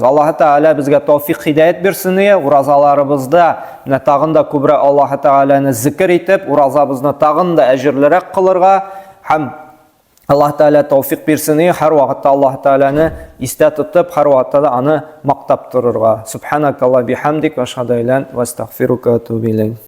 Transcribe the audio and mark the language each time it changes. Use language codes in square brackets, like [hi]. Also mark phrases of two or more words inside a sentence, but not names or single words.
[tt] Аллаһ Таала безгә тауфик хидаят бирсен, уразаларыбызда менә тагын да күбрәк Аллаһ Тааланы зикр итеп, уразабызны тагын да әҗерлерәк кылырга һәм Аллаһ Таала тауфик бирсен, һәр вакытта Аллаһ Тааланы истә тотып, һәр вакытта да аны мактап торырга. [ar] سبحانك اللهم وبحمدك وأشهد أن لا إله إلا أنت وأستغفرك وأتوب إليك.